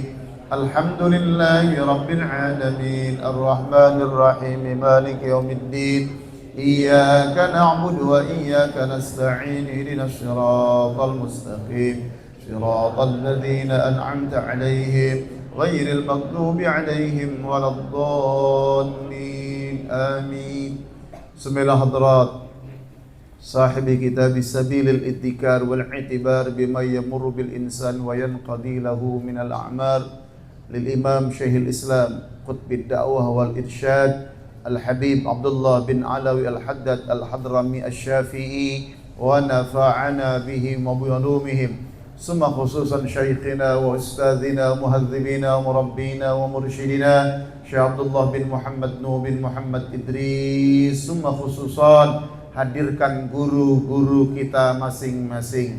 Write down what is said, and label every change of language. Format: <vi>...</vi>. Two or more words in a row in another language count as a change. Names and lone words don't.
<ar>الحمد لله رب العالمين الرحمن الرحيم مالك يوم الدين إياك نعبد وإياك نستعين اهدنا الصراط المستقيم صراط الذين أنعمت عليهم غير المغضوب عليهم ولا الضالين آمين. بسم الله حضرة صاحب كتاب سبيل الادكار والاعتبار بما يمر بالإنسان وينقضي له من الأعمال للإمام شيخ الإسلام قطب الدعوة والإرشاد الحبيب عبد الله بن علوي الحداد الحضرمي الشافعي ونفعنا بهم وبعلومهم. ثم خصوصا شيخنا وأستاذنا مهذبنا ومربينا ومرشدنا شيخ عبد الله بن محمد نوح بن محمد إدريس. ثم خصوصا</ar> <id>hadirkan guru-guru kita masing-masing.</id>